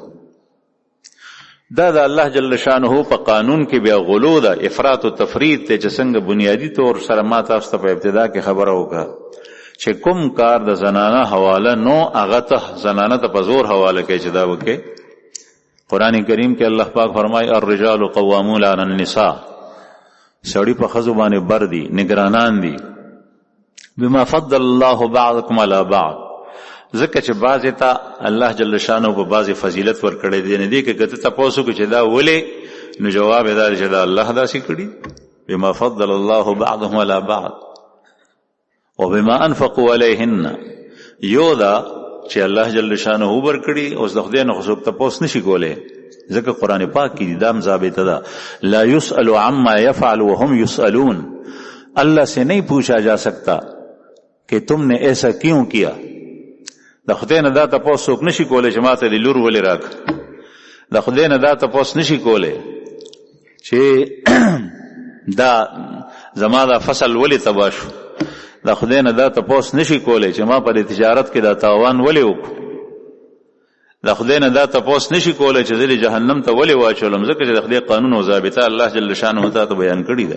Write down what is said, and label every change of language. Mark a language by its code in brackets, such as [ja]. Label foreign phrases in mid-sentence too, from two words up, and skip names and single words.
[ps] دا د الله جل شانه په قانون کې بیا غلو ده، افراط او تفرید ته، چې څنګه بنیادی طور سره ما تاسو ته په ابتدا کې خبره وکړه چې کوم کار د زنانه حواله نو هغه ته زنانه ته په زور حواله کوي چې دا وکړي. قرآن کریم کې الله پاک فرمایي [ar] الرجال قوامون علی النساء، [ps] سړی په ښځو باندې بر دي، نگرانان دي. [ar] بما فضل الله بعضکم علی بعض، [ps] ځکه چې بعضې ته الله جل شانه په بعضې فضیلت ورکړی دی. نه دی که ته تپوس وکړو چې دا ولې، نو جواب یې دا دی چې دا الله داسې کړي. [ar] بما فضل الله بعضهم علی بعض وبما انفقوا علیهن، [ps] یو دا چې الله جل شانه ورکړي، اوس د خدای نه خو څوک تپوس نشي کولی، ځکه قرآن پاک کې دام ضابطه ده [ar] لا يسأل عما يفعل وهم يسألون، [ur] اللہ سے نہیں پوچھا جا سکتا کہ تم نے ایسا کیوں کیا. [ps] د خدای نه دا تپوس څوک نشي کولی چې ما ته د لور ولې راکړه، د خدای نه دا تپوس نشي کولی چې دا زما دا فصل ولې تباه شو، د خدای نه دا تپوس نشي کولی چې ما په تجارت کې دا تاوان ولې وکړو، د خدای نه دا تپوس نشي کولی چې زه جهنم ته ولې واچولم، ځکه چې د خدای قانون او ضابطه الله جل شانه ته بیان کړي ده.